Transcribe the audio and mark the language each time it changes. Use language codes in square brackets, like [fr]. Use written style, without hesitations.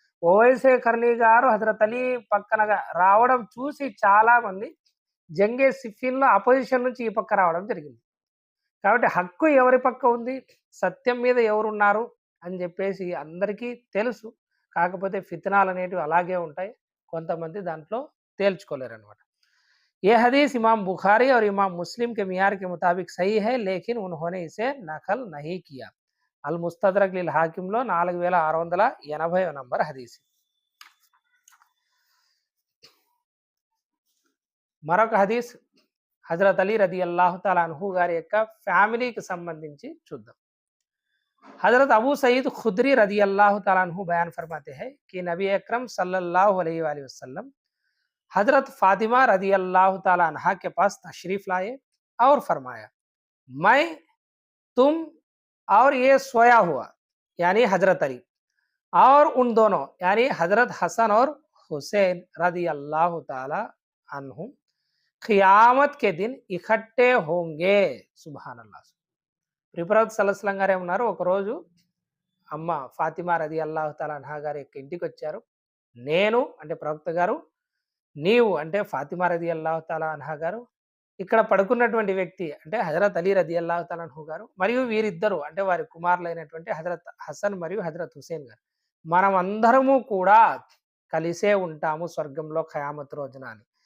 [te] ఓవైసే ఖర్నీ గారు హజరత్ అలీ పక్కన రావడం చూసి చాలా మంది జంగే సిఫీన్లో అపోజిషన్ నుంచి ఈ పక్క రావడం జరిగింది. కాబట్టి హక్కు ఎవరి పక్క ఉంది, సత్యం మీద ఎవరున్నారు అని చెప్పేసి అందరికీ తెలుసు. కాకపోతే ఫిత్నాలు అనేటివి అలాగే ఉంటాయి, కొంతమంది దాంట్లో తేల్చుకోలేరు అనమాట. [hi] ये हदीस इमाम बुखारी और इमाम मुस्लिम के मियार के मुताबिक सही है, लेकिन उन्होंने इसे नकल नहीं किया. [te] अल मुस्तदरक लिल हाकिम లో 4680 నంబర్ హదీస్. మరొక హదీస్ హజరత్ అలీ రదియల్లాహు తఆలా అన్హు గారి యొక్క ఫ్యామిలీకి సంబంధించి చూద్దాం. [hi] हजरत अबू सईद खुदरी रदी अल्लाह तआला अन्हु बयान फरमाते हैं कि नबी अकरम सल्लल्लाहु अलैहि वसल्लम हजरत फातिमा रदी अल्लाह ताला अन्हा के पास तशरीफ लाए और फरमाया, मैं, तुम और ये सोया हुआ यानी हजरत अली और उन दोनों यानी हजरत हसन और हुसैन रदी अल्लाह ताला अन्हु क़ियामत के दिन इकट्ठे होंगे. [ar] सुभान अल्लाह. [te] ప్రవక్త సల్లల్లాహు అలైహి వసల్లం గారు ఏమన్నారు, ఒకరోజు అమ్మ ఫాతిమా రది అల్లాహు తఆలా అన్హా గారి యొక్క ఇంటికి వచ్చారు. నేను అంటే ప్రవక్త గారు, నీవు అంటే ఫాతిమా రది అల్లాహు తఆలా అన్హా గారు, ఇక్కడ పడుకున్నటువంటి వ్యక్తి అంటే హజరత్ అలీ రది అల్లాహు తఆలా అన్హు గారు, మరియు వీరిద్దరు అంటే వారి కుమారులైనటువంటి హజరత్ హసన్ మరియు హజరత్ హుసేన్ గారు, మనం అందరము కూడా కలిసే ఉంటాము స్వర్గంలో ఖయామత్ రోజున అని.